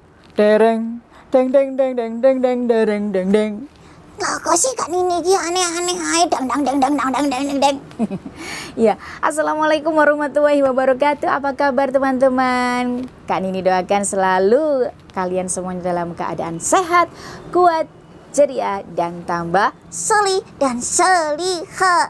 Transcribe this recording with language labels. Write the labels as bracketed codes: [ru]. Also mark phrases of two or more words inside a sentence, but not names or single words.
[jv] Dereng, deng deng deng deng deng deng dereng deng deng. Lah kok sih Kak Nini ki aneh-aneh ae dang dang dang dang dang dang dang dang. [ar] Ya, Assalamualaikum warahmatullahi wabarakatuh. [id] Apa kabar teman-teman? Kak Nini doakan selalu kalian semuanya dalam keadaan sehat, kuat, ceria, dan tambah Soli dan Soliha.